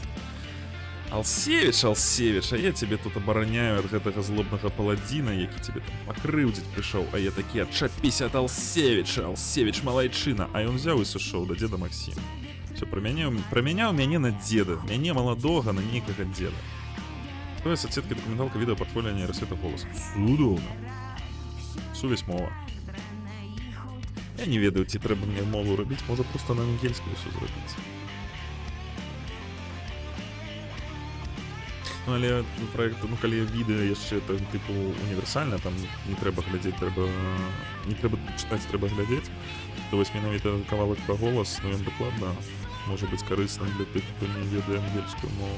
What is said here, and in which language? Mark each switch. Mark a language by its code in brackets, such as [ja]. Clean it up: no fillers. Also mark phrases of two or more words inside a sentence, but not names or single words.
[be] Алсевіч, а я тебе тут абараняю ад гэтага злобнага паладзіна, які тебе там пакрыўдзіць прыйшоў, а я такі, адчапіся ад Алсевіча, Алсевіч малайчына, а ён взяў і сышоў да дзеда Максіма. Всё, прамяняў мяне на дзеда, мяне маладога на нейкага дзеда. [uk] Хто є соцсетки, документалка, відео, портфоліо, нейросвета, голос? [be] Цудоўна. Сувязь, мова. Я не ведаю, ці трэба мне мову рабіць, можа просто на ангельскую ўсё зрабіць. Ну, але проект, ну, калі відэо яшчэ там, типу, універсальна, там не трэба глядзець, не трэба чытаць, трэба глядзець, то вось менавіта кавалак пра голас, ну, ён дакладна можа быць карысным для тых, хто не ведае ангельскую мову.